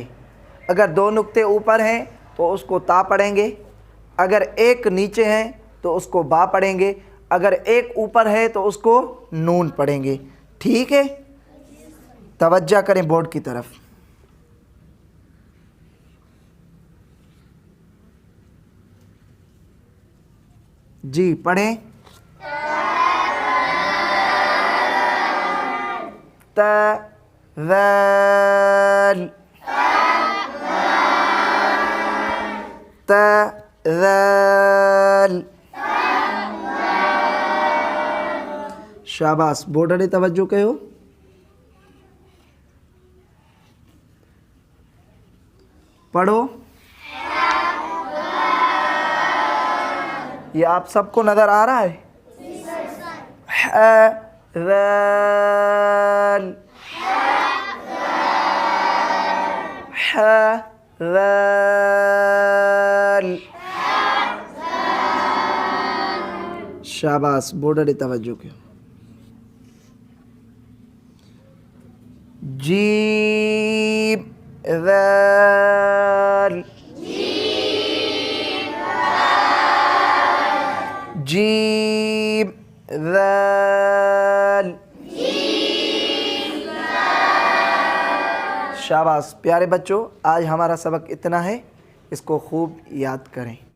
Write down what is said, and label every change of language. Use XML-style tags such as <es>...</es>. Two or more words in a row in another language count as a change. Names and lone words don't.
<ur>اگر 2 نقطے اوپر ہیں تو اس کو تا پڑھیں گے اگر ایک نیچے ہے تو اس کو با پڑھیں گے اگر ایک اوپر ہے تو اس کو نون پڑھیں گے ٹھیک ہے توجہ کریں بورڈ کی طرف جی پڑھیں تذال تذال</ur> <sd>शाबाश बोर्ड ॾे तवज्जो कयो</sd> <ur>پڑھو یہ آپ سب کو نظر آ رہا ہے ذال</ur> <sd>ज़ाल शाबाश बोर्ड ॾे तवज्जो कयो जीम ज़ाल जीम ज़ाल</sd> <ur>شاباش پیارے بچو آج ہمارا سبق اتنا ہے اس کو خوب یاد کریں.</ur>